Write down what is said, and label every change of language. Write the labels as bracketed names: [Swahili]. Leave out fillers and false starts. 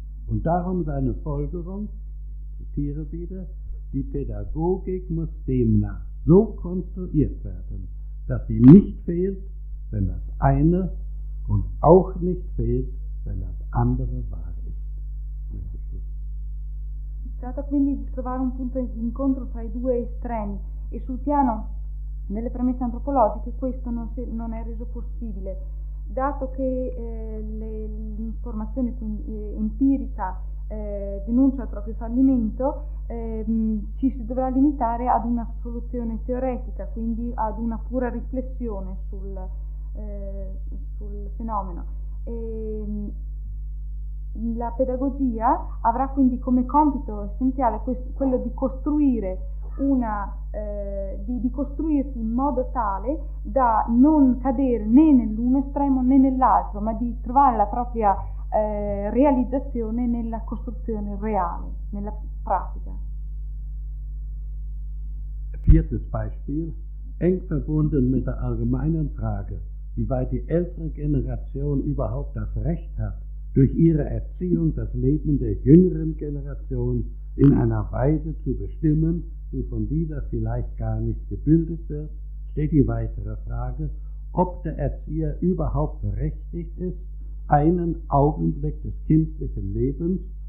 [German] Und darum seine Folgerung, ich zitiere wieder, die Pädagogik muss demnach so konstruiert werden, dass sie nicht fehlt, wenn das eine und auch nicht fehlt, wenn das andere wahr ist. [Italian] Si tratta quindi di trovare un punto di incontro tra i due estremi e sul piano delle premesse antropologiche questo non è reso possibile, dato che l'informazione empirica denuncia il proprio fallimento, ci si dovrà limitare ad una soluzione teoretica, quindi ad una pura riflessione sul fenomeno. La pedagogia avrà quindi come compito essenziale quello di costruire di costruirsi in modo tale da non cadere né nell'uno estremo né nell'altro, ma di trovare la propria realizzazione nella costruzione reale, nella pratica. [German] Viertes Beispiel, eng verbunden mit der allgemeinen Frage, wie weit die ältere Generation überhaupt das Recht hat, durch ihre Erziehung das Leben der jüngeren Generation in einer Weise zu bestimmen, die von dieser vielleicht gar nicht gebildet wird, steht die weitere Frage, ob der Erzieher überhaupt berechtigt ist, einen Augenblick des kindlichen Lebens